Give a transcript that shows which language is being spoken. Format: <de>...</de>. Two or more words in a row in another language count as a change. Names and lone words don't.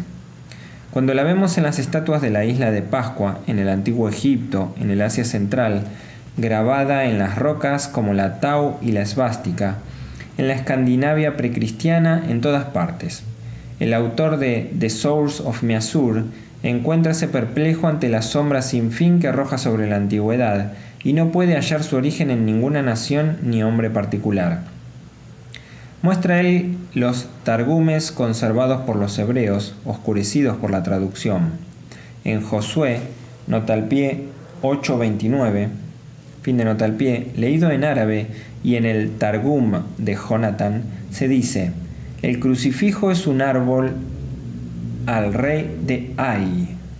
<es>Cuando la vemos en las estatuas de la isla de Pascua, en el antiguo Egipto, en el Asia Central, grabada en las rocas como la tau y la esvástica, en la Escandinavia precristiana, en todas partes. El autor de The Source of Miasur encuéntrase perplejo ante la sombra sin fin que arroja sobre la antigüedad y no puede hallar su origen en ninguna nación ni hombre particular. Muestra él los targumes conservados por los hebreos, oscurecidos por la traducción. En Josué, nota al pie 8:29, fin de nota al pie, leído en árabe, y en el Targum de Jonathan, se dice: el crucifijo es un árbol al rey de Ai.</es>